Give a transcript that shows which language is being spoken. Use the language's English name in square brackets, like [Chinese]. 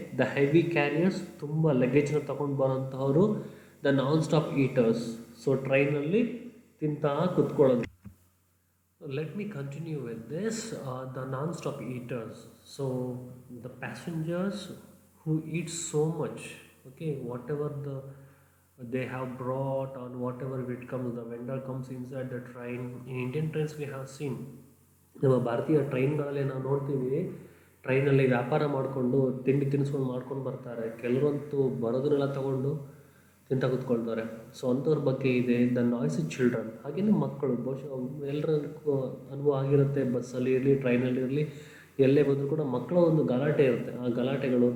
[English] the heavy carriers, [Kannada] ತುಂಬ ಲಗೇಜ್ನ ತಗೊಂಡು ಬರೋಂಥವರು. [English] the non stop eaters, [Kannada] so ಟ್ರೈನಲ್ಲಿ ತಿಂತಾ ಕುತ್ಕೊಳ್ಳೋದು. [English] Let me continue with this. The non stop eaters, so the passengers who eat so much. Okay, whatever they have brought on, whatever it comes, the vendor comes inside the train. In Indian trains we have seen, [Kannada] ನಮ್ಮ ಭಾರತೀಯ ಟ್ರೈನ್ಗಳಲ್ಲಿ ನಾವು ನೋಡ್ತೀವಿ, ಟ್ರೈನಲ್ಲಿ ವ್ಯಾಪಾರ ಮಾಡಿಕೊಂಡು ತಿಂಡಿ ತಿನಿಸ್ಕೊಂಡು ಮಾಡ್ಕೊಂಡು ಬರ್ತಾರೆ. ಕೆಲವರಂತೂ ಬರೋದನ್ನೆಲ್ಲ ತೊಗೊಂಡು ತಿಂತ ಕೂತ್ಕೊಳ್ತಾರೆ. ಸೊ ಅಂಥವ್ರ ಬಗ್ಗೆ ಇದೆ. [English] the noisy children, [Kannada] ಹಾಗೆಯೇ ಮಕ್ಕಳು. ಬಹುಶಃ ಎಲ್ಲರಿಗೂ ಅನುಭವ ಆಗಿರುತ್ತೆ, ಬಸ್ಸಲ್ಲಿ ಇರಲಿ ಟ್ರೈನಲ್ಲಿ ಇರಲಿ, ಎಲ್ಲೇ ಬಂದರೂ ಕೂಡ ಮಕ್ಕಳ ಒಂದು ಗಲಾಟೆ ಇರುತ್ತೆ. ಆ ಗಲಾಟೆಗಳು.